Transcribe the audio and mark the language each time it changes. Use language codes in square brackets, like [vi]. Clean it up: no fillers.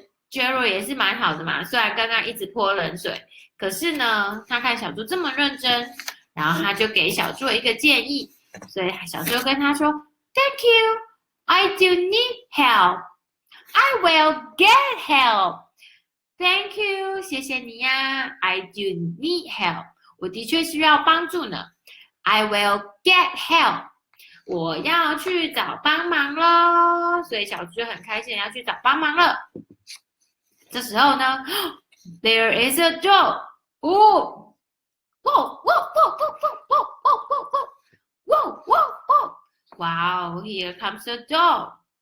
[zh] Gerald 也是蛮好的嘛，虽然刚刚一直泼冷水，可是呢，他看小猪这么认真，然后他就给小猪一个建议，所以小猪跟他说 ： [en] “Thank you, I do need help. I will get help. Thank you， [zh] 谢谢你呀 [en] ，I do need help， [zh] 我的确需要帮助呢。 [en] I will get help， [zh] 我要去找帮忙咯。所以小猪很开心要去找帮忙了。” 这时候呢 [en] ，There is a dog. 哦，哇哇哇哇哇哇哇哇哇哇！哇哦 ，Here comes a dog.